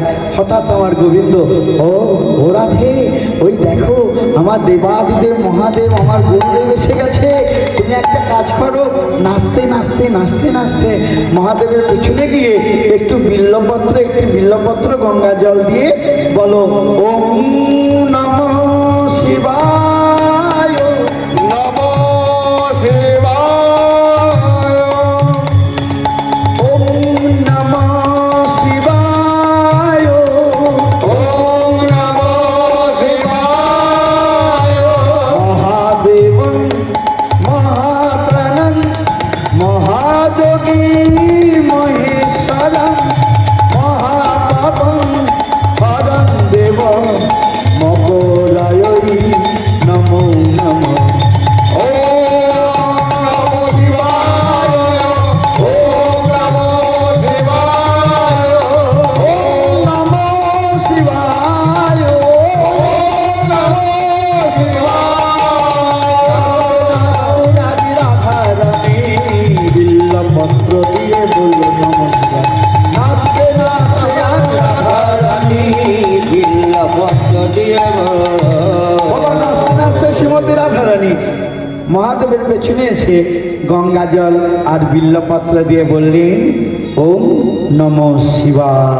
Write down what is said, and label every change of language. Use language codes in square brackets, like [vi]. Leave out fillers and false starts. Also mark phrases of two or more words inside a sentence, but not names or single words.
[bn] হঠাৎ আমার গোবিন্দ, ও রাধে, ওই দেখো আমার দেবাদিদেব মহাদেব আমার গুরুদেব এসে গেছে। তুমি একটা কাজ করো, নাচতে নাচতে নাচতে নাচতে মহাদেবের পেছনে গিয়ে একটু বিল্লপত্র গঙ্গা জল দিয়ে বলো, [sa] ওম নমঃ শিবায়, নমো শিবায়। ওম নমঃ শিবায়, ওম নমো শিবায়। মহাদেব মহাপ্রাণং মহাযোগী মহেশ্বরং মহাপাপং পরং দেব মকরায়ৈ নমো নমঃ। ওম নমো শিবায়। ওম নমো শিবায়। ওম নমঃ শিবায়, ওম নমো শিবায়। [bn] রাধারানী বিল্লপত্র দিয়ে বলল নমস্কার। নাচতে নাচতে রাধারানী বিল্লপত্র দিয়ে বাবা নাচতে নাচতে শ্রীমতী রাধারানী মহাদেবের পেছনে এসে গঙ্গা জল আর বিল্লপত্র দিয়ে বললেন, [sa] ওম নমঃ শিবায়।